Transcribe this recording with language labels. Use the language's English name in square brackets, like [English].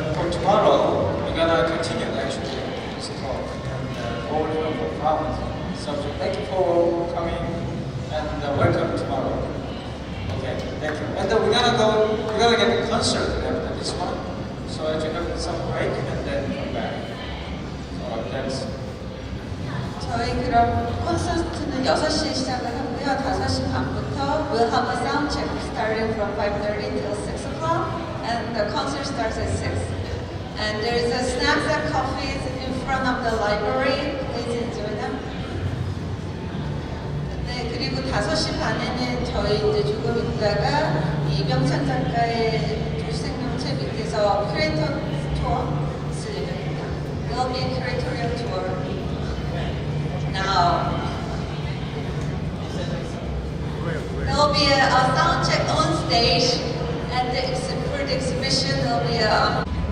[English] For tomorrow, we're gonna continue actually this talk and go over the problems. So thank you for coming and welcome tomorrow. Okay, thank you. And we're gonna get a concert after this one. So I took some break and then come back. So that's. [Korean] 저희 그럼 콘서트는 6시에 시작을 하고요. 5시 반부터 [English] we'll have a sound check starting from 5:30 till 6 o'clock, and the concert starts at 6. And there's a snacks and coffees in front of the library. Please enjoy them. [Korean] 네, 그리고 5시 반에는 저희 이제 조금 있다가 이병찬 작가의 도시생명체 밑에서 큐레이터 투어 있을 예정입니다. [English] There'll be a curatorial tour. Now, there'll be a sound check on stage, and for the exhibition, there'll be a